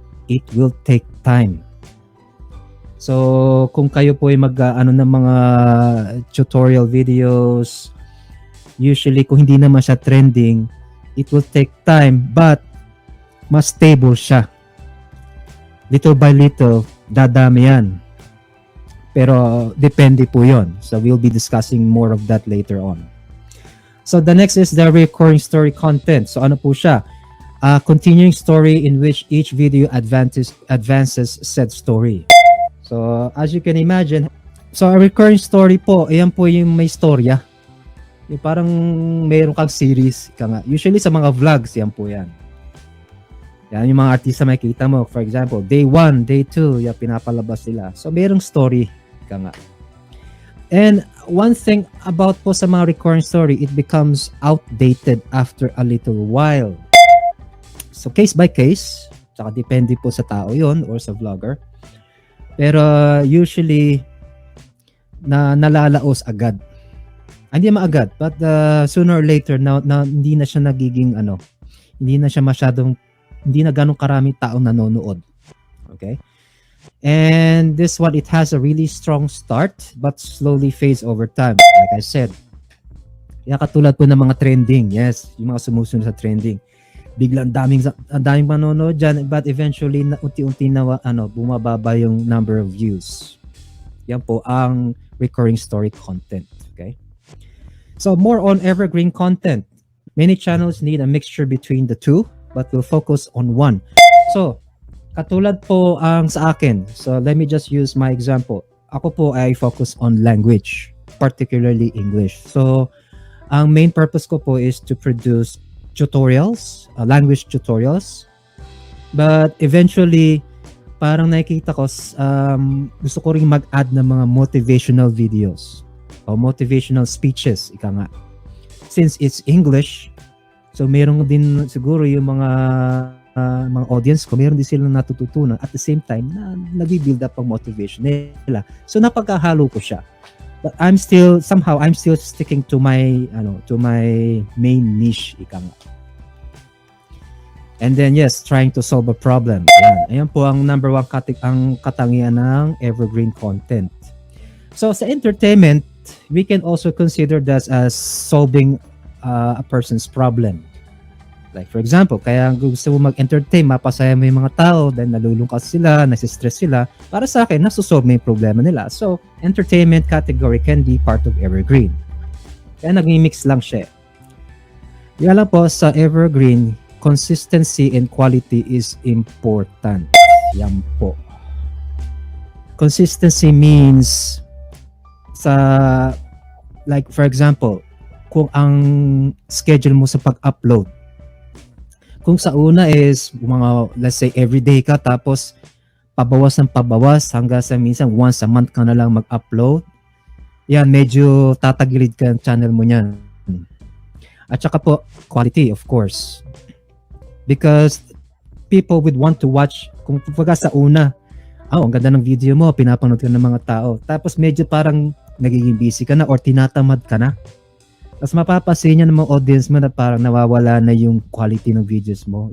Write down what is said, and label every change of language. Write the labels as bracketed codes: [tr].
[en] It will take time. So, [tl] kung kayo po ay ng mga [en] tutorial videos, usually [tl] kung hindi naman siya [en] trending, it will take time, but [tl] mas stable siya. Little by little, dadami yan. Pero depende po yon. [en] So we'll be discussing more of that later on. So the next is the recurring story content. [tl] So ano po siya? [en] A continuing story in which each video advances said story. So as you can imagine, so a recurring story po, [tl] ayan po yung may storya. Yung parang mayroon kang series. Usually sa mga vlogs, yan po yan. Yan yung mga artista makikita mo. [en] For example, day 1, day 2, [tl] yan pinapalabas nila. So mayroong story. [en] And one thing about [tl] po sa mga [en] recurring story, it becomes outdated after a little while. [tl] So case by case, saka depende po sa tao yon or sa vlogger. Pero usually, nalalaos agad. Hindi maagad, but sooner or later, hindi na siya nagiging hindi na siya masyadong, hindi na ganong karaming tao nanonood. Okay? [en] And this one, it has a really strong start, but slowly fades over time. Like I said, [tl] katulad po ng mga trending. Yes, yung mga sumusunod sa trending. Biglang daming manonood dyan, [en] but eventually, [tl] unti-unti na bumababa yung [en] number of views. [tl] Yan po ang [en] recurring story content. Okay? So more on evergreen content. Many channels need a mixture between the two, but we'll focus on one. [tl] So, katulad po ang sa akin. [en] So, let me just use my example. [tl] Ako po ay [en] focus on language, particularly English. So, ang main purpose ko po is to produce tutorials, language tutorials. But eventually, [tl] parang nakikita ko, gusto ko rin mag-add ng mga [en] motivational videos o motivational speeches, [tl] ika nga. [en] Since it's English, [tl] so meron din siguro yung mga audience ko, meron din silang natututunan [en] at the same time [tl] na nag-build up ang motivation nila. So napagkahalo ko siya. [en] But I'm still sticking to my main niche, [tl] ika nga. [en] And then yes, trying to solve a problem. [tl] Ayan po ang number 1 ang katangian ng evergreen content. [en] So sa entertainment, we can also consider that as solving a person's problem. Like for example, [tl] kaya gusto mo mag-entertain, mapasaya mo yung mga tao dahil nalulungkot sila, nasistress sila. Para sa akin, nasusolve mo yung problema nila. [en] So, entertainment category can be part of evergreen. [tl] Kaya nag-mix lang siya. Yan lang po sa evergreen, [en] consistency and quality is important. [tl] Yan po. [en] Consistency means like for example, [tl] kung ang schedule mo sa pag-upload, kung sa una is [en] let's say everyday [tl] ka, tapos pabawas ng pabawas hanggang sa minsan [en] once a month [tl] ka na lang mag-upload, yan, medyo tatagilid ka ng channel mo niyan. At saka po, [en] quality of course. Because people would want to watch, [tl] kung pagka sa una, ang ganda ng video mo, pinapanood ka ng mga tao. Tapos medyo parang nagiging busy ka na or tinatamad ka na. Tapos mapapansin niya ng mga audience mo na parang nawawala na yung quality ng videos mo.